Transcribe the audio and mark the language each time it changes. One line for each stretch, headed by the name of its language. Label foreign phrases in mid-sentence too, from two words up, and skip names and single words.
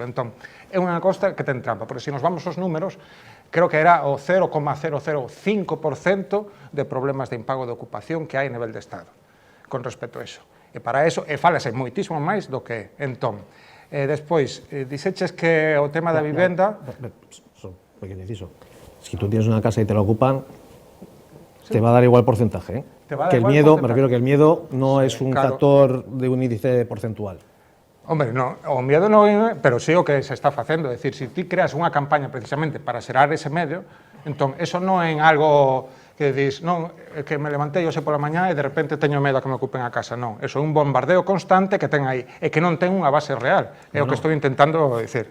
Galician: Entón, é unha costa que ten trampa, porque se nos vamos aos números, creo que era o 0,005% de problemas de impago de ocupación que hai a nivel de Estado, con respecto a eso. E para eso, fálase moitísimo máis do que entón. Despois, dixeches que o tema da vivenda...
Spanish: Pequeño inciso. Si tú tienes una casa y te la ocupan, sí, te va a dar igual porcentaje. Que el miedo, me refiero que el miedo no es un factor de un índice porcentual. Hombre, no,
Galician: o miedo non, pero sí o que se está facendo. É dicir, se ti creas unha campaña precisamente para xerar ese medio, entón, eso non é algo que dis, non, que me levantei hoxe pola mañá e de repente teño medo a que me ocupen a casa, non. Eso é un bombardeo constante que ten aí, e que non ten unha base real. É o que estou intentando dicir.